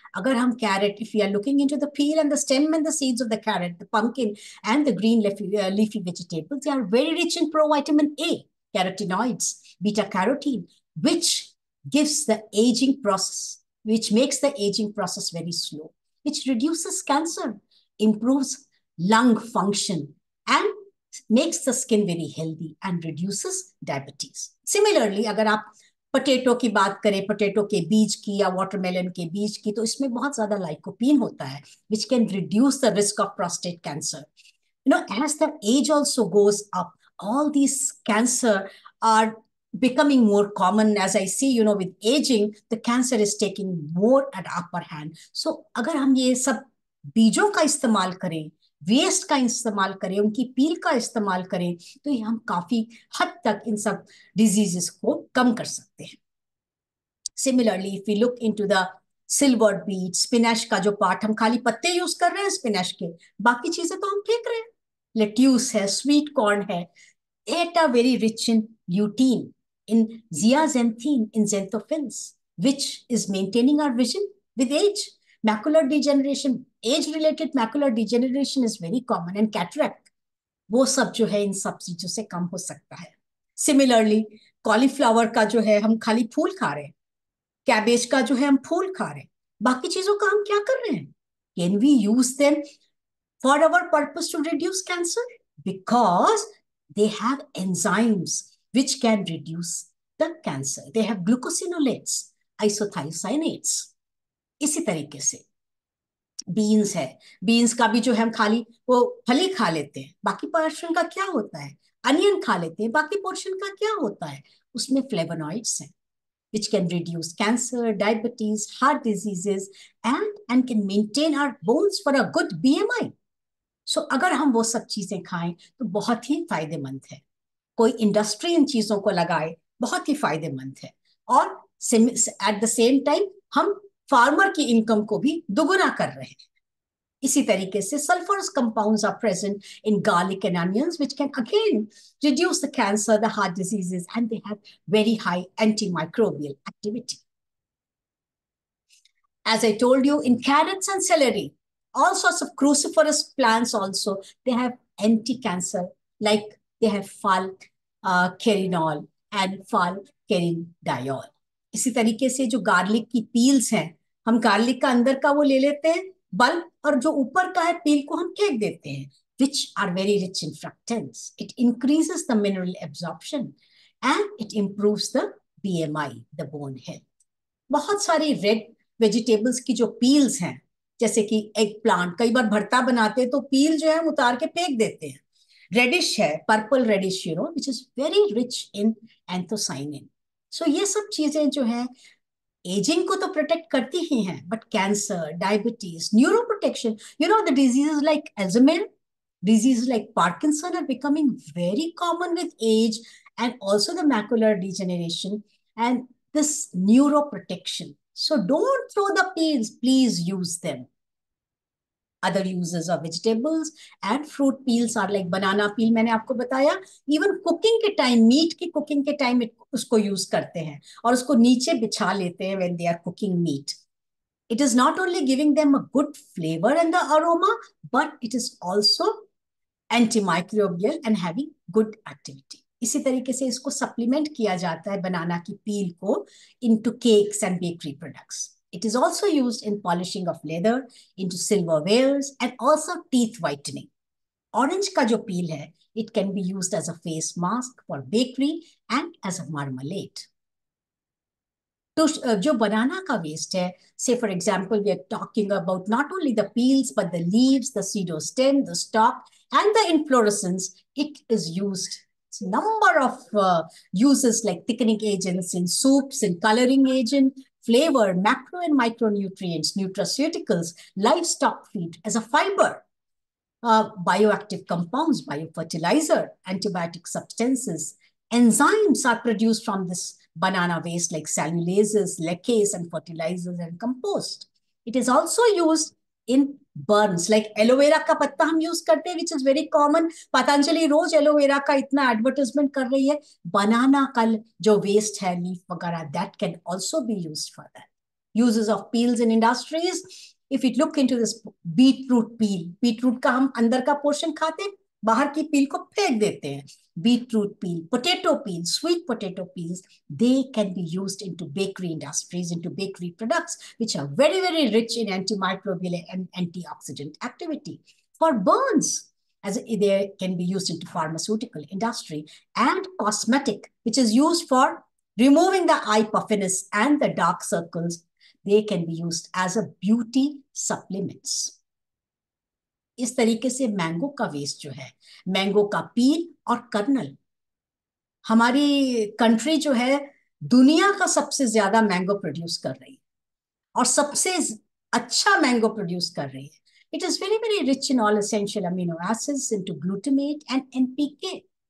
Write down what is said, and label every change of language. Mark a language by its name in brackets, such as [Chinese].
[Hindi] अगर हम [English] Carrot, if you are looking into the peel and the stem and the seeds of the carrot, the pumpkin and the green leafy vegetables, they are very rich in provitamin A, carotenoids, beta carotene, which gives the aging process, which makes the aging process very slow, which reduces cancer, improves lung function, and makes the skin very healthy and reduces diabetes. [Hindi] Similarly, अगर आप potato की बात करें, potato के बीज की या watermelon के बीज की, तो इसमें बहुत ज्यादा लाइकोपीन होता है, [English] which can reduce the risk of prostate cancer. You know, as the age also goes up, all these cancer are becoming more common as I see, with aging, the cancer is taking more at upper hand. [Hindi] So अगर हम ये सब बीजों का इस्तेमाल करें, waste का इस्तेमाल करें, उनकी पील का इस्तेमाल करें, तो ये हम काफी हद तक इन सब डिजीजेस को कम कर सकते हैं. Similarly, [English] if we look into the [Hindi] silver beat, spinach का जो पार्ट, हम खाली पत्ते यूज कर रहे हैं स्पिनच के, बाकी चीजें तो हम फेंक रहे हैं. लेट्यूस है, स्वीट कॉर्न है, [English] it are very rich in lutein, in zeaxanthin, in xanthophylls, which is maintaining our vision with age. Macular degeneration, age-related macular degeneration is very common, and cataract, [Hindi] वो सब जो है इन सब चीजों से कम हो सकता है. Similarly, कॉलीफ्लावर का जो है हम खाली फूल खा रहे हैं, कैबेज का जो है हम फूल खा रहे हैं, बाकी चीजों का हम क्या कर रहे हैं? [English] Can we use them for our purpose to reduce cancer? Because they have enzymes which can reduce the cancer. They have glucosinolates, isothiocyanates. [Hindi] इसी तरीके से बीन्स है, बीन्स का भी जो है हम खाली वो फली खा लेते हैं, बाकी पोर्शन का क्या होता है? अनियन खा लेते हैं, बाकी पोर्शन का क्या होता है? उसमें फ्लेवोनॉइड्स हैं, [English] which can reduce cancer, diabetes, heart diseases, and can maintain our bones for a good BMI. [Hindi] So अगर हम वो सब चीजें खाएं तो बहुत ही फायदेमंद है. कोई इंडस्ट्री इन चीजों को लगाए, बहुत ही फायदेमंद है. और [English] at the same time [Hindi] हम फार्मर की इनकम को भी दुगुना कर रहे हैं. इसी तरीके से [English] sulfurous compounds are present in garlic and onions, which can again reduce the cancer, the heart diseases, and they have very high antimicrobial activity. As I told you, in carrots and celery, all sorts of cruciferous plants also, they have anti-cancer, like they have falcarinol and falcarindiol. [Hindi] इसी तरीके से जो garlic की peels हैं, हम garlic का अंदर का वो ले लेते हैं बल्ब, और जो ऊपर का है पील को हम फेंक देते हैं, [English] which are very rich in fructans. It increases the mineral absorption and it improves the BMI, the bone health. [Hindi] बहुत सारी रेड वेजिटेबल्स की जो पील्स हैं, जैसे कि एग प्लांट, कई बार भरता बनाते हैं तो पील जो है हम उतार के फेंक देते हैं. रेडिश है, [English] Purple radish, which is very rich in anthocyanin. So [Hindi] ये सब चीजें जो है एजिंग को तो प्रोटेक्ट करती ही हैं, but cancer, diabetes, neuro protection, [English] the diseases like Alzheimer's, diseases like Parkinson are becoming very common with age, and also the macular degeneration and this neuro protection. So don't throw the peels, please use them. Other uses of vegetables and fruit peels are like banana peel, [Hindi] मैंने आपको बताया. Even cooking के time, meat की cooking के time उसको use करते हैं और उसको नीचे बिछा लेते हैं [English] when they are cooking meat. It is not only giving them a good flavor and the aroma, but it is also antimicrobial and having good activity. [Hindi] इसी तरीके से इसको supplement किया जाता है बनाना की peel को [English] into cakes and bakery products. It is also used in polishing of leather, into silverwares, and also teeth whitening. Orange [Hindi] का जो peel है, [English] it can be used as a face mask for bakery and as a marmalade. [Hindi] तो जो banana का waste है, [English] say for example, we are talking about not only the peels, but the leaves, the pseudostem, the stalk, and the inflorescence. It is used. It's a number of uses like thickening agents in soups, in coloring agent, flavor, macro and micronutrients, nutraceuticals, livestock feed as a fiber, bioactive compounds, biofertilizer, antibiotic substances. Enzymes are produced from this banana waste like cellulases, lacase, and fertilizers and compost. It is also used in burns, like aloe vera [Hindi] का पत्ता हम use करते हैं, [English] which is very common. [Hindi] Patanjali rose aloe vera का इतना advertisement कर रही है. बनाना का जो वेस्ट है, लीफ वगैरह, [English] that can also be used for that. Uses of peels in industries. If you look into this beetroot peel, [Hindi] beetroot का हम अंदर का पोर्शन खाते हैं, बाहर की पील को फेंक देते हैं. [English] Beetroot peel, potato peel, sweet potato peels, they can be used into bakery industries, into bakery products, which are very, very rich in antimicrobial and antioxidant activity. For burns, as they can be used into pharmaceutical industry, and cosmetic, which is used for removing the eye puffiness and the dark circles. They can be used as a beauty supplements. [Hindi] इस तरीके से mango का waste जो है, mango का पील और colonel, हमारी country जो है दुनिया का सबसे ज्यादा मैंगो प्रोड्यूस कर रही है और सबसे अच्छा मैंगो प्रोड्यूस कर रही है. [English] It is very very rich in all essential amino acids into glutamate and NPK.